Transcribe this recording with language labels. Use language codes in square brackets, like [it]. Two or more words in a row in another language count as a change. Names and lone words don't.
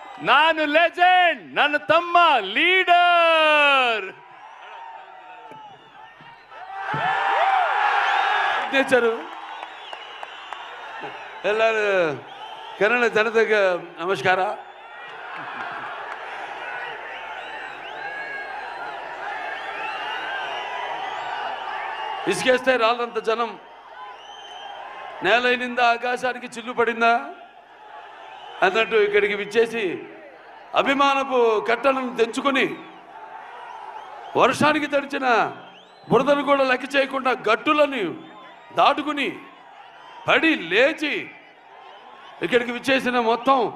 [kn] ನಾನು ಲೆಜೆಂಡ್, ನನ್ನ ತಮ್ಮ ಲೀಡರ್. ಸಿಗ್ನೇಚರು ಎಲ್ಲರೂ ಕನ್ನಡ ಜನತೆಗೆ ನಮಸ್ಕಾರ. [te] ఇసుకేస్తే రాళ్ళంత జనం నేలైనింద ఆకాశానికి చిల్లు పడిందా అన్నట్టు ఇక్కడికి విచ్చేసి అభిమానపు కట్టలను తెంచుకొని వర్షానికి తడిచిన బురదను కూడా లెక్క చేయకుండా గట్టులను దాటుకుని పడి లేచి ఇక్కడికి విచ్చేసిన మొత్తం